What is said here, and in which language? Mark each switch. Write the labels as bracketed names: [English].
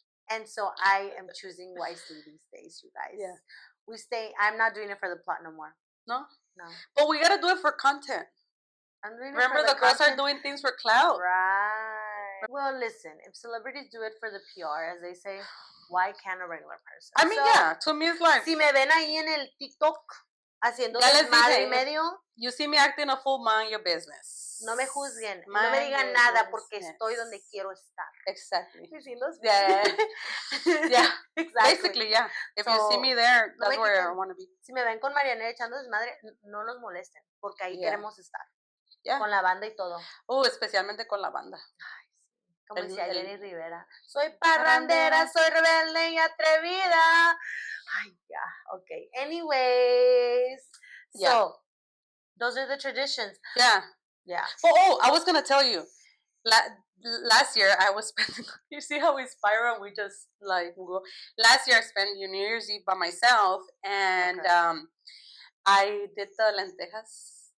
[English] And so I am choosing wisely these days, you guys. Yeah. I'm not doing it for the plot no more. No? But we gotta do it for content. I'm doing Remember, it for the girls are doing things for clout. Right. Well, listen, if celebrities do it for the PR, as they say, why can't a regular person? I mean, yeah, to me it's like, [Spanish] si me ven ahí en el TikTok haciendo desmadre y medio, [English] you see me acting a fool, mind your business. [Spanish] No me juzguen, no me digan nada porque estoy donde quiero estar. [English] Exactly. Yeah. Yeah. Exactly. Basically, yeah. If you see me there, that's where I want to be. [Spanish] Si me ven con Mariana echando desmadre, no nos molesten, porque ahí queremos estar. Yeah. Con la banda y todo. Especialmente con la banda. Ay, sí. Como decía Jenny Rivera. Soy parrandera, soy rebelde y atrevida. [English] Ay, yeah. Okay. Anyways. Yeah. So, those are the traditions. Yeah. Yeah. Oh, I was going to tell you. Last year, I was spending... You see how we spiral? We just, like, go. Last year, I spent New Year's Eve by myself. And I did the lentejas.